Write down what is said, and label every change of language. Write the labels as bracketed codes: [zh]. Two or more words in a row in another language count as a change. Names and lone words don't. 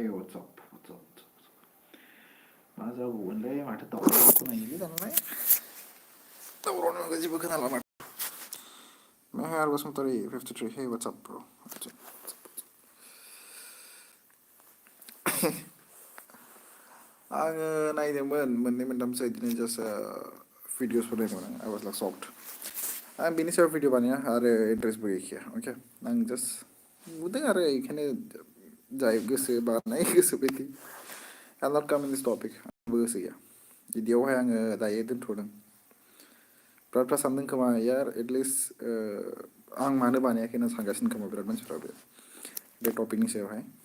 [en] what's up? [brx] मा जाबावगोनलै माथो दावराव खोनायोलै दानालाय दावरावनो जेबो खोनाला माथो मेहेर बसुमतारी 53 [en] hey what's up bro [brx] आङो नायदोंमोन मोननै मोनथामसो बिदिनो [en] just videos [brx] नायदोंमोन आं [en] was like soft [brx] आं बिनि सायाव भिडिअ बानाया आरो इन्टारेस्टबो गैखाया अके आं जास्ट नुदों आरो बेखायनो जाय गोसो बानाय गोसो बायदि [en] I not come in this topic [brx] आंबो गोसो गैया बिदियावहाय आङो दायो दोनथ'दों बिरादफ्रा सानदों खोमा यार एटलिस्ट आं मानो बानायाखै होनना सानगासिनो खोमा बिराद मानसिफ्रा बे टपिकनि सायावहाय